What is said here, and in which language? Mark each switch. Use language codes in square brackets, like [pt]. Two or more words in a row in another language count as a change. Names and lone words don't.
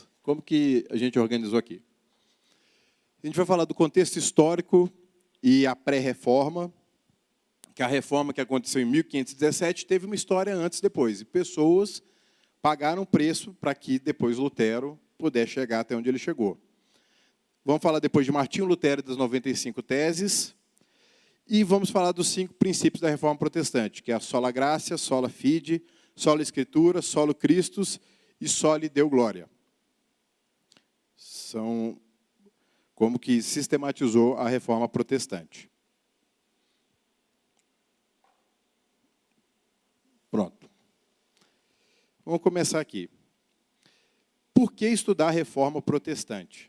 [pt] Como que a gente organizou aqui? A gente vai falar do contexto histórico e a pré-reforma, que a reforma que aconteceu em 1517 teve uma história antes e depois. E pessoas pagaram preço para que depois Lutero pudesse chegar até onde ele chegou. Vamos falar depois de Martinho Lutero das 95 teses. E vamos falar dos 5 princípios da Reforma Protestante, que é a [la] sola gratia, sola fide, sola escritura, solo Christus [pt] e [la] soli Deo gloria. [pt] São como que sistematizou a Reforma Protestante. Pronto. Vamos começar aqui. Por que estudar a Reforma Protestante?